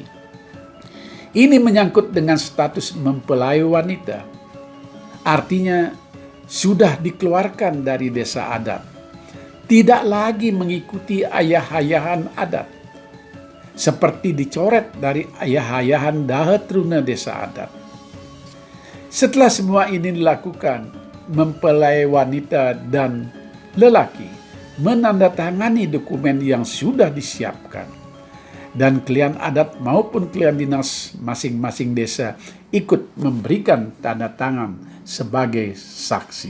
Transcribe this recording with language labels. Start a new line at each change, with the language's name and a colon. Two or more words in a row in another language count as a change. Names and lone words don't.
Indonesian: Ini menyangkut dengan status mempelai wanita. Artinya, sudah dikeluarkan dari desa adat. Tidak lagi mengikuti ayah-ayahan adat, seperti dicoret dari ayah-ayahan Dahatruna desa adat. Setelah semua ini dilakukan, mempelai wanita dan lelaki menandatangani dokumen yang sudah disiapkan. Dan klien adat maupun klien dinas masing-masing desa ikut memberikan tanda tangan sebagai saksi.